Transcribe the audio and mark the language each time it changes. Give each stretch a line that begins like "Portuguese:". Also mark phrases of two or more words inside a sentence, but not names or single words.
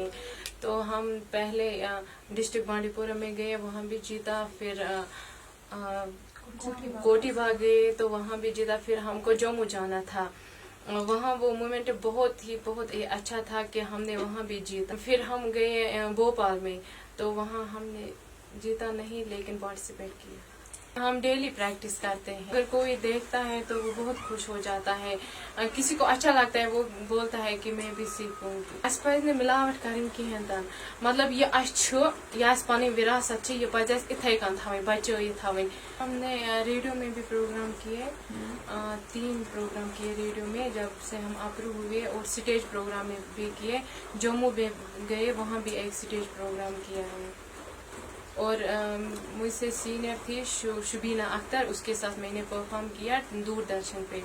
Urdu: تو ہم پہلے ڈسٹرکٹ بانڈی پورہ میں گئے وہاں بھی جیتا پھر کوٹی باغ گئے تو وہاں بھی جیتا پھر ہم کو جموں جانا تھا وہاں وہ مومنٹ بہت ہی اچھا تھا کہ ہم نے وہاں بھی جیتا. پھر ہم گئے بھوپال میں تو وہاں ہم نے جیتا نہیں لیکن پارٹیسپیٹ کیا. ہم ڈیلی پریکٹس کرتے ہیں. اگر کوئی دیکھتا ہے تو وہ بہت خوش ہو جاتا ہے کسی کو اچھا لگتا ہے وہ بولتا ہے کہ میں بھی سیکھوں گی.
Kashmiri: اَسہِ پَزِ نہٕ مِلاوٹ کَرٕنۍ کِہیٖنۍ تہِ نہٕ مطلب یہِ اَسہِ چھُ یہِ اَسہِ پَنٕنۍ وِراثت چھِ یہِ پَزِ اَسہِ یِتھَے کٔنۍ تھاوٕنۍ بَچٲیِتھ تھاوٕنۍ.
Urdu: ہم نے ریڈیو میں بھی پروگرام کیے 3 پروگرام کیے ریڈیو میں جب سے ہم اپروو ہوئے اور
English: stage program
Urdu: میں بھی کیے. جموں میں گئے وہاں بھی ایک
English: stage program
Urdu: کیا ہے اور مجھ سے سینئر تھی شبینہ اختر اس کے ساتھ میں نے پرفارم کیا دوردرشن پہ.